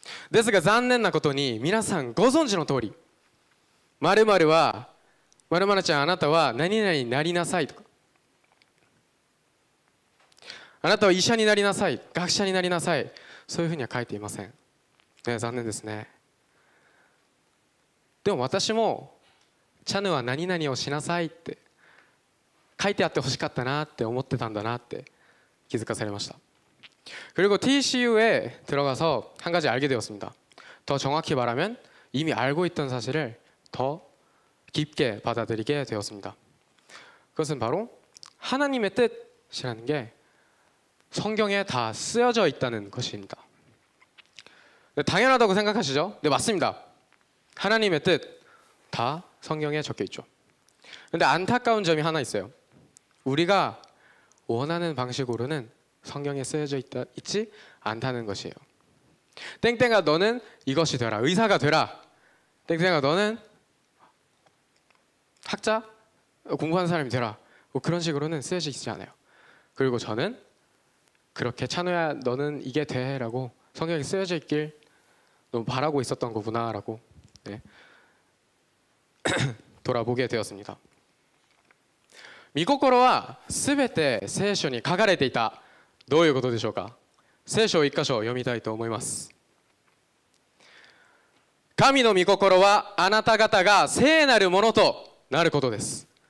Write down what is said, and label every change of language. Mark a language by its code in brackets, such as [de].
[ja] ですが残念なことに皆さんご存知の通り、〇〇は〇〇ちゃんあなたは何々になりなさいとか、あなたは医者になりなさい、学者になりなさい、そういうふうには書いていません、ね、残念ですね。でも私もチャヌは何々をしなさいって書いてあってほしかったなって思ってたんだなって気づかされました。 [ko] 그리고 TCU에 들어가서 한 가지 알게 되었습니다. 더 정확히 말하면 이미 알고 있던 사실을 더 깊게 받아들이게 되었습니다. 그것은 바로 하나님의 뜻이라는 게 성경에 다 쓰여져 있다는 것입니다. 당연하다고 생각하시죠? 네, 맞습니다. 하나님의 뜻 다 성경에 적혀 있죠. 근데 안타까운 점이 하나 있어요. 우리가 원하는 방식으로는 성경에 쓰여져 있지 않다는 것이에요. 땡땡아 너는 이것이 되라, 의사가 되라. 땡땡아 너는 학자, 공부하는 사람이 되라. 뭐 그런 식으로는 쓰여져 있지 않아요. 그리고 저는 그렇게 찬우야 너는 이게 돼 라고 성경에 쓰여져 있길 너무 바라고 있었던 거구나 라고 네. 돌아보게 되었습니다. [ja] 御心はすべて聖書に書かれていた。どういうことでしょうか。聖書を一箇所読みたいと思います。神の御心はあなた方が聖なるものとなることです。